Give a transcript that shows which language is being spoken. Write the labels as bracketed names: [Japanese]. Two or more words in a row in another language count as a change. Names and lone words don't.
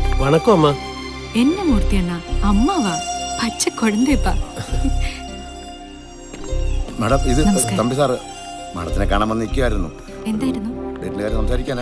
[Tamil] வணக்கம் அம்மா. என்ன மூர்த்தி அண்ணா, அம்மாவா? பச்சை குழந்தைப்பா. [Malayalam] മാഡം ഇത് തമ്പി സാറ് മാഡത്തിനെ കാണാൻ വന്ന് നിൽക്കുമായിരുന്നു. എന്തായിരുന്നു? വീട്ടിലെ കാര്യം സംസാരിക്കാനാ.